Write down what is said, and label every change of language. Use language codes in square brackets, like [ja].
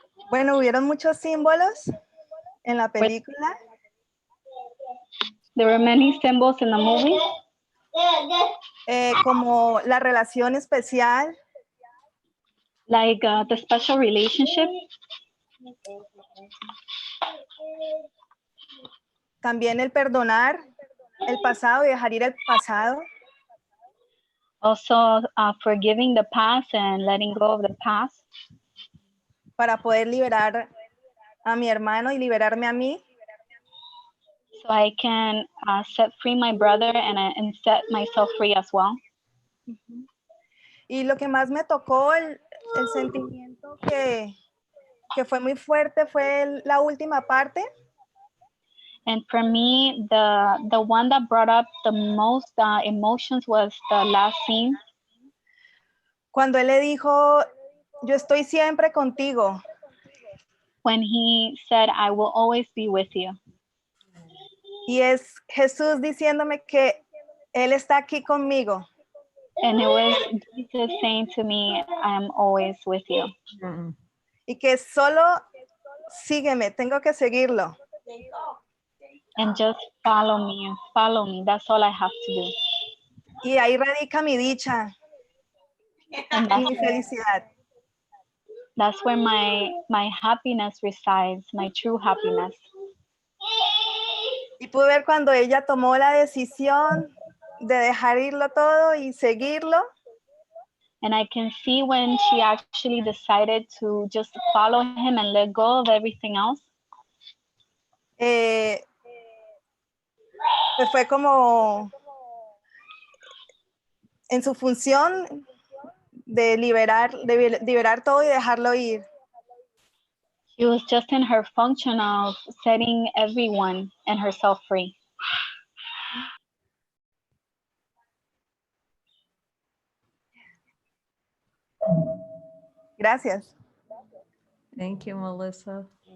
[es] Bueno, hubieron muchos símbolos en la película. [en] There were many symbols in the movie. [es] Como la relación especial, [en] Like the special relationship. [es] también el perdonar el pasado y dejar ir el pasado, [en] Also forgiving the past and letting go of the past. [es] para poder liberar a mi hermano y liberarme a mí. [en] So I can set free my brother and set myself free as well. [es] Y lo que más me tocó, el sentimiento que fue muy fuerte fue la última parte. [en] And for me, the one that brought up the most emotions was the last scene. [es] Cuando él le dijo, yo estoy siempre contigo. [en] When he said, I will always be with you. [es] Y es Jesús diciéndome que Él está aquí conmigo. [en] And it was Jesus saying to me, I am always with you. [es] Y que solo sígueme, tengo que seguirlo. [en] And just follow me. That's all I have to do. [es] Y ahí radica mi dicha [en] And [es] y mi felicidad. [en] That's where my happiness resides, my true happiness. [es] Y pude ver cuando ella tomó la decisión de dejar irlo todo y seguirlo. [en] And I can see when she actually decided to just follow him and let go of everything else. [es] Pues fue como en su función de liberar todo y dejarlo ir. [en] She was just in her function of setting everyone and herself free. [es] Gracias. [en] Thank you, Melissa.